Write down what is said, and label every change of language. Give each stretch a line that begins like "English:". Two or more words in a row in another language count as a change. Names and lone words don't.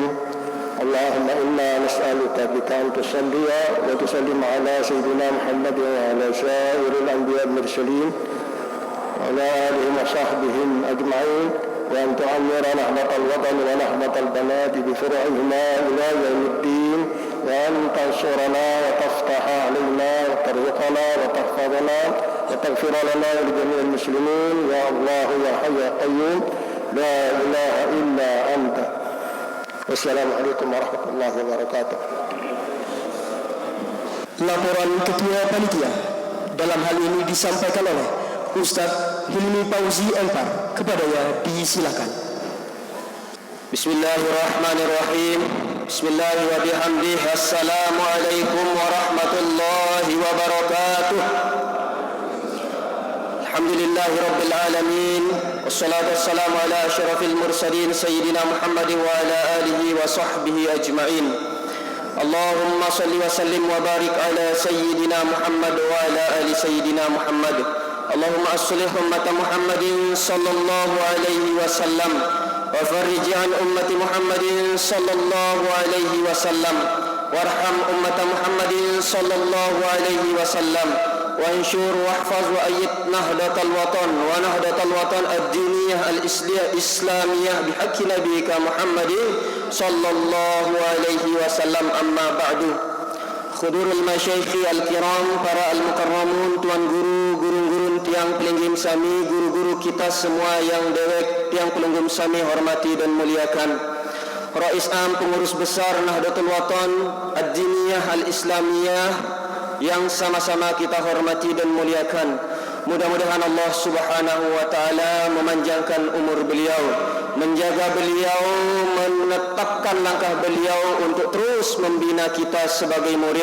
Arabic: اللهم إنا نسألك بك أن تصلي وتسلم على سيدنا محمد وعلى سائر الأنبياء المرسلين وعلى آلهم وصحبهم أجمعين، وأن تعمر نهضة الوطن ونهضة البنات بفرعهما إلى يوم الدين، وأن تنصرنا وتفتح علينا وترزقنا وتحفظنا وتغفر لنا ولجميع المسلمين يا الله يا حي يا قيوم لا إله إلا أنت. والسلام عليكم ورحمة الله وبركاته.
Indonesian: Laporan Ketua Panitia dalam hal ini disampaikan oleh Ustadz Hilmi Fauzi Empar. Kepadanya disilakan.
Arabic: بسم الله الرحمن الرحيم. بسم الله وبحمده. السلام عليكم ورحمة الله وبركاته. الحمد لله رب العالمين. والصلاة والسلام على أشرف المرسلين سيدنا محمد وعلى آله وصحبه أجمعين. اللهم صل وسلم وبارك على سيدنا محمد وعلى آل سيدنا محمد. اللهم أصلح أمة محمد صلى الله عليه وسلم وفرج عن أمة محمد صلى الله عليه وسلم وارحم أمة محمد صلى الله عليه وسلم وانصر واحفظ وأيد نهضة الوطن ونهضة الوطن الدينية الإسلامية بحق نبيك محمد صلى الله عليه وسلم. أما بعد. حضور المشايخ الكرام,
Indonesian: para al-mukarramun, tuan guru, guru-guru
Sasak: tiang pelinggim sami,
Indonesian: guru-guru kita semua yang dewek
Sasak: tiang pelinggim sami
Indonesian: hormati dan muliakan. Rais Am pengurus besar Nahdlatul Watan ad-diniyah al-islamiyah yang sama-sama kita hormati dan muliakan. Mudah-mudahan
Arabic: الله سبحانه وتعالى
Indonesian: memanjangkan umur beliau, menjaga beliau, menetapkan langkah beliau untuk terus membina kita sebagai murid.